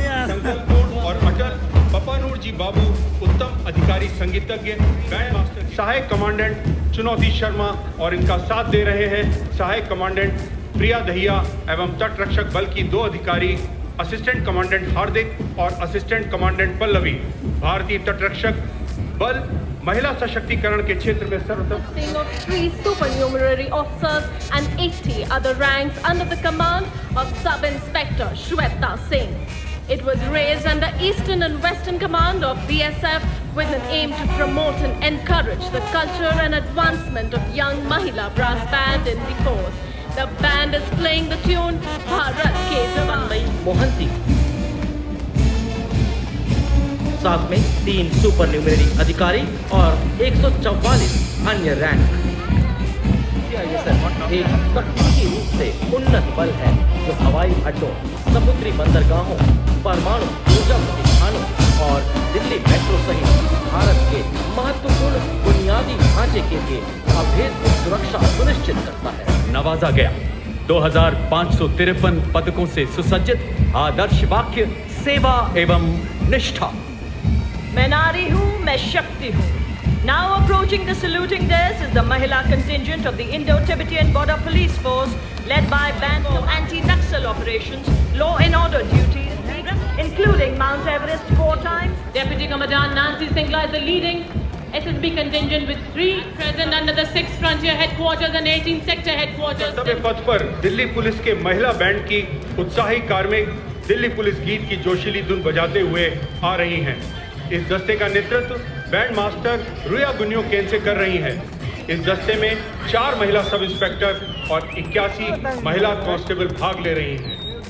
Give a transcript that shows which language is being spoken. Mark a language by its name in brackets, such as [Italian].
[Hindi] संकल्पपूर्ण और अटल पपानूर जी बाबू, उत्तम अधिकारी संगीतज्ञ, बैंड मास्टर सहायक कमांडेंट चुनौती शर्मा और इनका साथ दे रहे हैं सहायक कमांडेंट प्रिया दहिया एवं तट रक्षक बल की 2 अधिकारी असिस्टेंट कमांडेंट हार्दिक और असिस्टेंट कमांडेंट पल्लवी। भारतीय तट रक्षक बल महिला सशक्तिकरण के क्षेत्र में सर्वप्रथम [English] of 3 supernumerary officers and 80 other ranks under the command of Sub-Inspector Shweta Singh. It was raised under Eastern and Western Command of BSF with an aim to promote and encourage the culture and advancement of young Mahila brass band in the force. The band is playing the tune Bharat Ke Jawan. [Hindi] Mohanty, साथ में 3 super न्यूमेरी अधिकारी और 144 अन्य rank. एक तकनीकी रूप से उन्नत बल है जो हवाई अड्डों, समुद्री बंदरगाहों, परमाणु ऊर्जा प्रतिष्ठानों और दिल्ली मेट्रो सहित भारत के महत्वपूर्ण बुनियादी ढांचे के लिए अभेद्य सुरक्षा सुनिश्चित करता है। नवाजा गया 2553 पदकों से सुसज्जित आदर्श वाक्य सेवा एवं निष्ठा। मैं नारी हूँ, मैं शक्ति हूँ। [English] Now approaching the saluting dais is the Mahila contingent of the Indo-Tibetan Border Police Force led by Band for Anti-Naxal Operations, Law and Order Duties. including Mount Everest 4 times. Deputy Commandant Nancy Singla is the leading SSB contingent with 3 present under the 6th Frontier Headquarters and 18th Sector Headquarters. [Hindi] कर्तव्य पथ पर Delhi police के महिला band की उत्साही कार्मिक Delhi police गीत की जोशीली धुन बजाते हुए आ रही हैं। इस दस्ते का नेतृत्व बैंड मास्टर रुया गुन्यो केन से कर रही हैं। इस दस्ते में 4 महिला सब इंस्पेक्टर और 81 महिला कांस्टेबल भाग ले रही हैं।